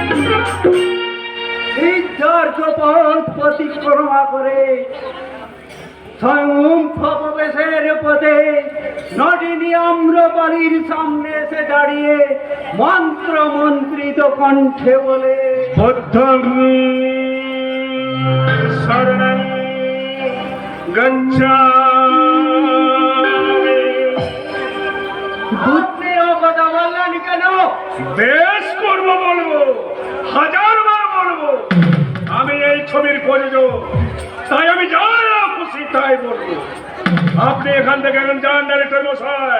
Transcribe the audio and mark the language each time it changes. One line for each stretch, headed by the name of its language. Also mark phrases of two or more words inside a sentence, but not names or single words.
Bangla: সিদ্ধার্থ পথ প্রতিক্রমা করে স্বয়ং প্রবেশের পথে নটিনী আম্রপালির সামনে এসে দাঁড়িয়ে মন্ত্র মন্ত্রিত কণ্ঠে বলে,
Pali: বুদ্ধং শরণং গচ্ছামি।
Bangla: বুদ্ধে ও কথা বললেন কেন? বেশ করবো, বলবো, হাজারবার বলবো। আমি এই ছবির প্রযোজক, তাই আমি যা খুশি তাই বলবো। আপনি এখান থেকে এখন যান, ডাইরেক্টর মশাই।